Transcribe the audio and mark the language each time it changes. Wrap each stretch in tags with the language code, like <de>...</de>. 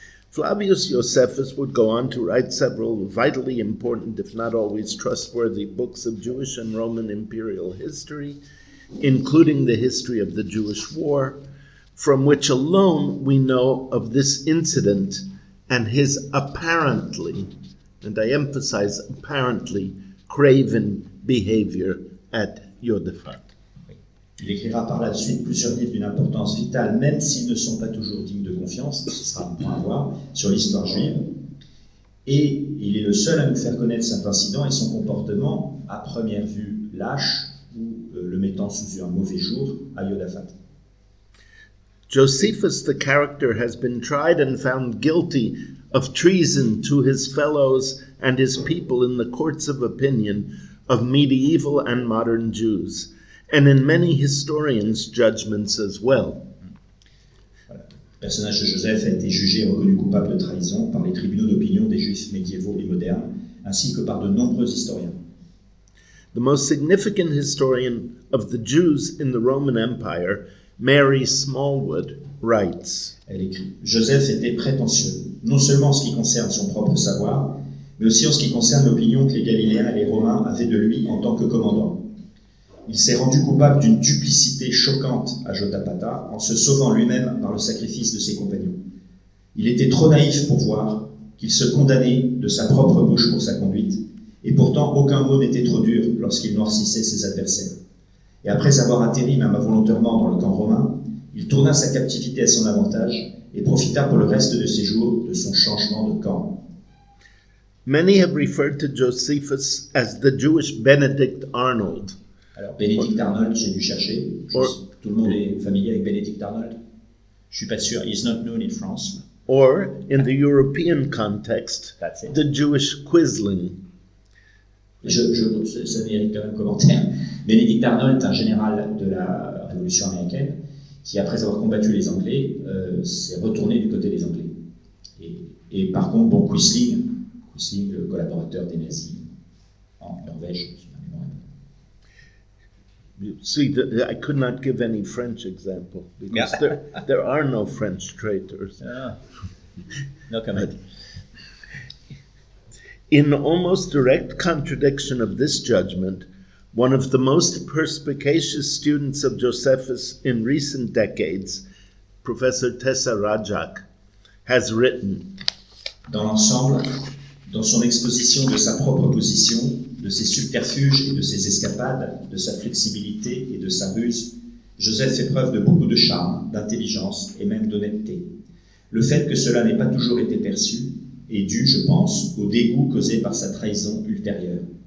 <en>Flavius Josèphe would go on to write several vitally important, if not always trustworthy, books of Jewish and Roman imperial history, including the history of the Jewish War, from which alone we know of this incident and his apparently, and I emphasize apparently, craven behavior at Josaphat.</en> <fr>Il écrira par la suite plusieurs livres d'une importance vitale, même s'ils ne sont pas toujours dignes de confiance, ce sera un point à voir, sur l'histoire juive. Et il est le seul à nous faire connaître cet incident et son comportement, à première vue lâche, ou le mettant sous un mauvais jour, à Josaphat.</fr> <en>Josephus, the character, has been tried and found guilty of treason to his fellows and his people in the courts of opinion of medieval and modern Jews, and in many historians' judgments as well.</en> <fr>Voilà. Le personnage de Joseph a été jugé et reconnu coupable de trahison par les tribunaux d'opinion des Juifs médiévaux et modernes, ainsi que par de nombreux historiens.</fr> <en>The most significant historian of the Jews in the Roman Empire, Mary Smallwood, writes,</en> <fr>Elle écrit « Joseph était prétentieux, non seulement en ce qui concerne son propre savoir, mais aussi en ce qui concerne l'opinion que les Galiléens et les Romains avaient de lui en tant que commandant. il s'est rendu coupable d'une duplicité choquante à Jotapata en se sauvant lui-même par le sacrifice de ses compagnons. Il était trop naïf pour voir qu'il se condamnait de sa propre bouche pour sa conduite, et pourtant aucun mot n'était trop dur lorsqu'il noircissait ses adversaires. Et après avoir atterri même involontairement dans le camp romain, il tourna sa captivité à son avantage et profita pour le reste de ses jours de son changement de camp.</fr> <en>Many have referred to Josephus as the Jewish Benedict Arnold.</en> <fr>Alors, Benedict Arnold, j'ai dû chercher. Tout le monde est familier avec Benedict Arnold? Je suis pas sûr.</fr> <en>He's not known in France. Or, in the European context, That's it. the Jewish Quisling.</en> <fr>Ça mérite quand même un commentaire. Benedict Arnold est un général de la Révolution américaine qui, après avoir combattu les Anglais, s'est retourné du côté des Anglais. Et par contre, bon, Quisling, le collaborateur des nazis en Norvège,</fr> <en>You see, I could not give any French example because there are no French traitors. No comment. In almost direct contradiction of this judgment, one of the most perspicacious students of Josephus in recent decades, Professor Tessa Rajak, has written,</en> <fr>Dans l'ensemble, dans son exposition de sa propre position, de ses subterfuges et de ses escapades, de sa flexibilité et de sa ruse, Joseph fait preuve de beaucoup de charme, d'intelligence et même d'honnêteté. Le fait que cela n'ait pas toujours été perçu est dû, je pense, au dégoût causé par sa trahison ultérieure.</fr>